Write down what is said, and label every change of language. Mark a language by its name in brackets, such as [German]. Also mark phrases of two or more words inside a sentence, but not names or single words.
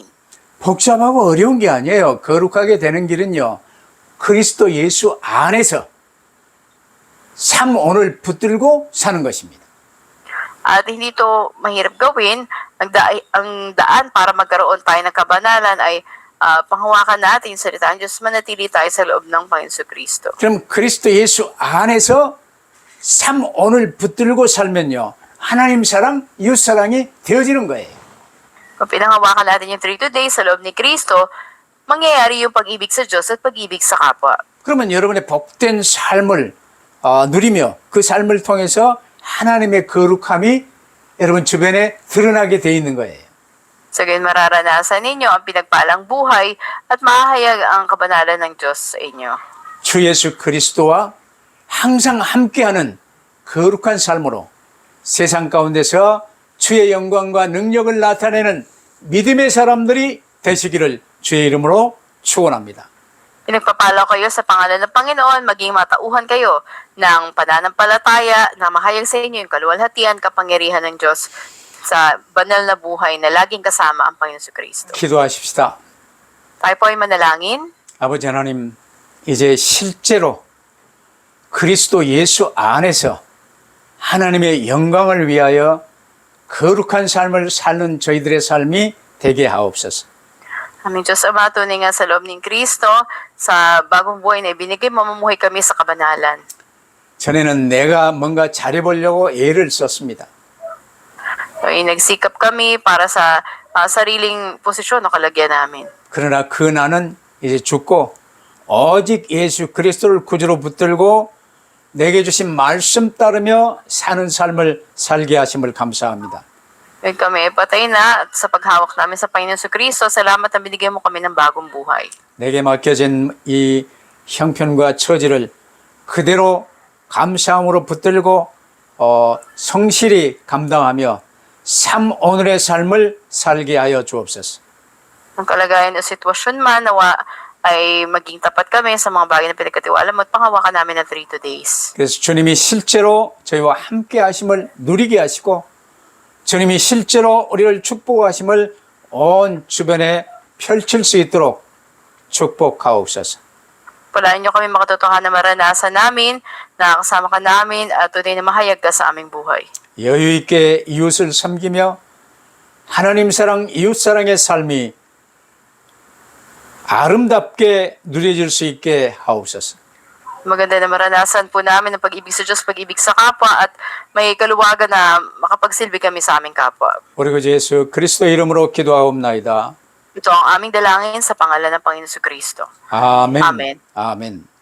[Korean] 복잡하고 어려운 게 아니에요. 거룩하게 되는 길은요, 그리스도 예수 안에서 삶 오늘 붙들고 사는 것입니다. [Filipino] At hindi ito mahirap gawin. Ang daan para magkaroon tayo ng kabanalan ay panghawakan natin yung salita ng Diyos, manatili tayo sa loob ng Panginoon Kristo. [Korean] 그럼 그리스도 예수 안에서 삶 오늘 붙들고 살면요, 하나님 사랑, 이웃 사랑이 되어지는 거예요. [Filipino] Kung pinanghawakan natin yung 3 today sa loob ni Kristo, mangyayari yung pag-ibig sa Diyos at pag-ibig sa kapwa. [Korean] 그러면 여러분의 복된 삶을 누리며 그 삶을 통해서 하나님의 거룩함이 여러분 주변에 드러나게 돼 있는 거예요. [Filipino] Sa gayon mararanasan ninyo ang pinagpalang buhay at mahayag ang kabanalan ng Diyos sa inyo. [Korean] 주 예수 그리스도와 항상 함께하는 거룩한 삶으로 세상 가운데서 주의 영광과 능력을 나타내는 믿음의 사람들이 되시기를 주의 이름으로 축원합니다. [Filipino] Pinagpapala kayo sa pangalan ng Panginoon, maging matauhan kayo ng pananampalataya na mahayag sa inyo yung kaluwalhatian, kapangyarihan ng Diyos sa banal na buhay na laging kasama ang Panginoon sa Kristo. [Korean] 기도하십시다. [Filipino] Tayo po ay manalangin. [Korean] 아버지 하나님, 이제 실제로 그리스도 예수 안에서 하나님의 영광을 위하여 거룩한 삶을 사는 저희들의 삶이 되게 하옵소서. [Filipino] Aming Diyos Ama, tunay nga sa loob ng Kristo, sa bagong buhay na ibinigay, mamumuhay kami sa kabanalan. [Korean] 전에는 내가 뭔가 잘해보려고 애를 썼습니다. [Filipino] Nagsikap kami para sa sariling posisyon o kalagyan namin. [Korean] 그러나 그 나는 이제 죽고 오직 예수 그리스도를 구주로 붙들고 내게 주신 말씀 따르며 사는 삶을 살게 하심을 감사합니다. [Filipino] Ngayon kami ay patay na at sa paghawak namin sa Panginoon sa Kristo, salamat na binigay mo kami ng bagong buhay. [Korean] 내게 맡겨진 이 형편과 처지를 그대로 감사함으로 붙들고 성실히 감당하며 오늘의 삶을 살게 하여 주옵소서. [Filipino] Ang kalagayan o sitwasyon man, nawa ay maging tapat kami sa mga bagay na pinagkatiwala mo at panghawakan namin ng 3 days. [Korean] 그래서 주님이 실제로 저희와 함께 하심을 누리게 하시고 주님이 실제로 우리를 축복하심을 온 주변에 펼칠 수 있도록 축복하옵소서. [Filipino] Palain niyo kami makatotohanan na maranasan namin, nakakasama ka namin at tunay na mahayag ka sa aming buhay. [Korean] 여유 있게 이웃을 섬기며 하나님 사랑, 이웃 사랑의 삶이 아름답게 누려질 수 있게 하옵소서. [Filipino] Maganda na maranasan po namin ang pag-ibig sa Diyos, pag-ibig sa kapwa at may kaluwagan na makapagsilbi kami sa aming kapwa. [Korean] 우리 그 예수 그리스도 이름으로 기도하옵나이다. [Filipino] Ito ang aming dalangin sa pangalan ng Panginoon Kristo. [Korean] 아멘. 아멘. 아멘.